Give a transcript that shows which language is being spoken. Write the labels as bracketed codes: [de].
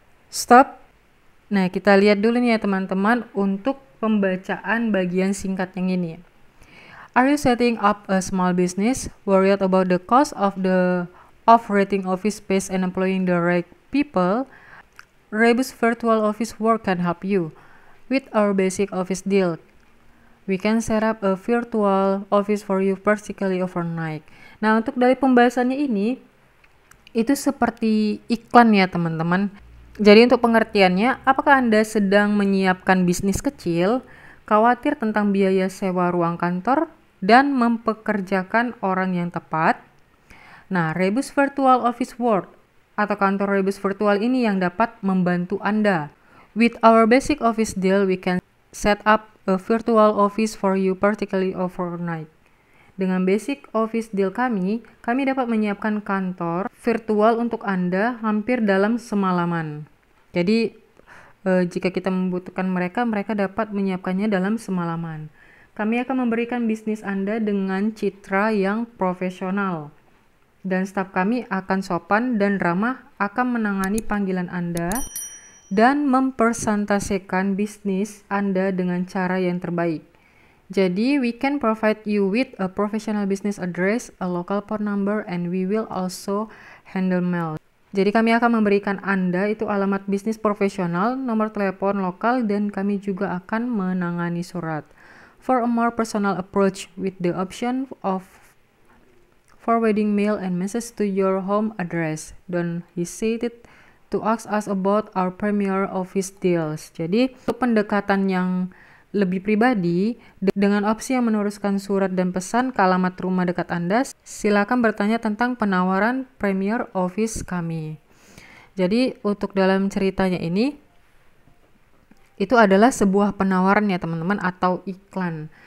[en] Stop. [id] Nah, kita lihat dulu nih ya teman-teman untuk pembacaan bagian singkat yang ini. [en] Are you setting up a small business? Worried about the cost of renting office space and employing the right people? Rebus Virtual Office Work can help you. With our basic office deal, we can set up a virtual office for you practically overnight. [id] Nah, untuk dari pembahasannya ini, itu seperti iklan ya teman-teman. Jadi untuk pengertiannya, apakah Anda sedang menyiapkan bisnis kecil, khawatir tentang biaya sewa ruang kantor, dan mempekerjakan orang yang tepat? Nah, Rebus Virtual Office Work atau kantor Rebus Virtual ini yang dapat membantu Anda. [en] With our basic office deal, we can set up a virtual office for you practically overnight. [id] Dengan basic office deal kami dapat menyiapkan kantor virtual untuk Anda hampir dalam semalaman. Jadi, jika kita membutuhkan mereka dapat menyiapkannya dalam semalaman. Kami akan memberikan bisnis Anda dengan citra yang profesional. Dan staf kami akan sopan dan ramah akan menangani panggilan Anda dan mempresentasikan bisnis Anda dengan cara yang terbaik. [en] Jadi, we can provide you with a professional business address, a local phone number, and we will also handle mail. [id] Jadi, kami akan memberikan Anda itu alamat bisnis profesional, nomor telepon lokal, dan kami juga akan menangani surat. [en] For a more personal approach with the option of forwarding mail and message to your home address, don't hesitate to ask us about our premier office deals. [id] Jadi, untuk pendekatan yang lebih pribadi, dengan opsi yang meneruskan surat dan pesan ke alamat rumah dekat Anda, silakan bertanya tentang penawaran Premier Office kami. Jadi, untuk dalam ceritanya ini, itu adalah sebuah penawaran ya teman-teman atau iklan.